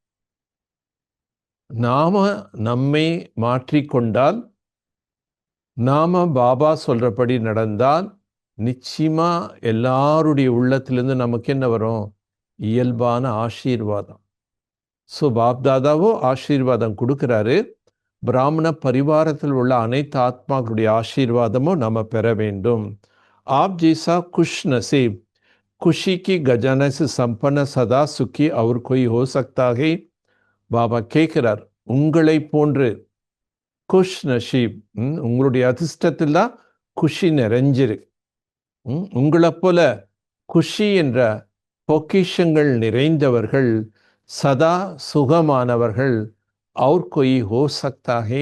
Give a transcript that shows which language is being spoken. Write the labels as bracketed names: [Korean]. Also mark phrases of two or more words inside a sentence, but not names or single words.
[Tamil] நாம நம்மை மாற்றிக்கொண்டால், நாம பாபா சொல்றபடி நடந்தால் நிச்சயமா எல்லாருடைய உள்ளத்திலிருந்து நமக்கு என்ன வரும்? இயல்பான ஆசீர்வாதம். ஸோ பாப்தாதாவோ ஆசீர்வாதம் கொடுக்குறாரு. பிராமண பரிவாரத்தில் உள்ள அனைத்து ஆத்மாக்களுடைய ஆசீர்வாதமும் நம்ம பெற வேண்டும். [Hindi] आप जैसा खुश नसीब, खुशी की खजाना से संपन्न सदा सुखी और कोई हो सकता है? [Tamil] பாபா கேட்கிறார், உங்களை போன்று [Hindi] खुश नसीब, [Tamil] உங்களுடைய அதிர்ஷ்டத்தில் தான் குஷி நிறைஞ்சிருக்கு. உங்களை போல குஷி என்ற பொக்கிஷங்கள் நிறைந்தவர்கள், சதா சுகமானவர்கள் அவர் [Hindi] कोई हो सकता है.